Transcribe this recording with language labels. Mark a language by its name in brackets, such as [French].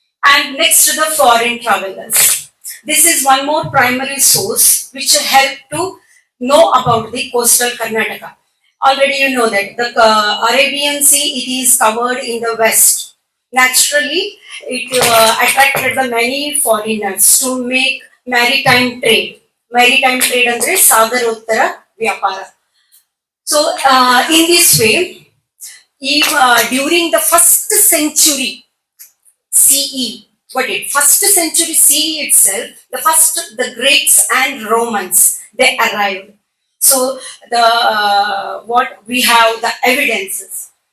[English] And next to the foreign travelers. This is one more primary source which helped to know about the coastal Karnataka. Already you know that the Arabian Sea, it is covered in the west. Naturally, it attracted the many foreigners to make maritime trade. [Kannada] Maritime trade ಅಂದ್ರೆ ಸಾಗರೋತ್ತರ ವ್ಯಾಪಾರ. [English] So in this way, during the first century CE, first century CE itself, the Greeks and Romans, they arrived. So the what we have the evidences.